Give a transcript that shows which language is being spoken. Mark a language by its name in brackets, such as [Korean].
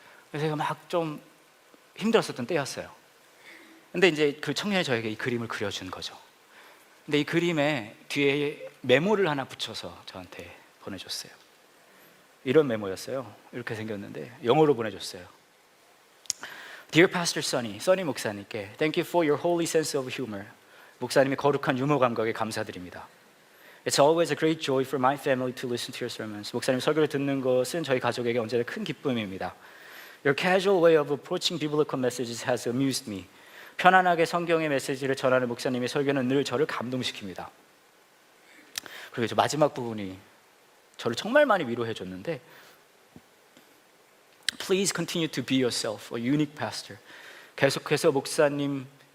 [Korean] 그래서 제가 막 좀 힘들었었던 때였어요. 근데 이제 그 청년이 저에게 이 그림을 그려준 거죠. 근데 이 그림에 뒤에 메모를 하나 붙여서 저한테 보내줬어요. 이런 메모였어요. 이렇게 생겼는데 영어로 보내줬어요. [English] Dear Pastor Sonny, [Korean] 써니 목사님께 [English] Thank you for your holy sense of humor. [Korean] 목사님의 거룩한 유머 감각에 감사드립니다. [English] It's always a great joy for my family to listen to your sermons. [Korean] 목사님 설교를 듣는 것은 저희 가족에게 언제나 큰 기쁨입니다. [English] Your casual way of approaching biblical messages has amused me. [Korean] 편안하게 성경의 메시지를 전하는 목사님의 설교는 늘 저를 감동시킵니다. 그리고 마지막 부분이 저를 정말 많이 위로해 줬는데 [English] Please continue to be yourself, a unique pastor. [Korean] 계속해서 목사님